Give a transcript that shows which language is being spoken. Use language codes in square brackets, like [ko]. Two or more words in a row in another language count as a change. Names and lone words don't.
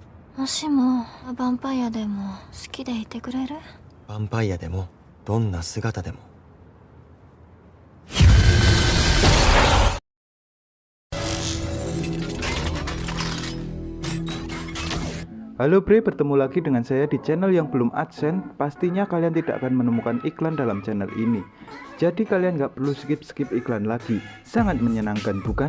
[ja] もしもヴァンパイアでも好きでいてくれる？ヴァンパイアでもどんな姿でも。 [id] Halo Bre, bertemu lagi dengan saya di channel yang belum AdSense. Pastinya kalian tidak akan menemukan iklan dalam channel ini. Jadi kalian nggak perlu skip iklan lagi. Sangat menyenangkan bukan?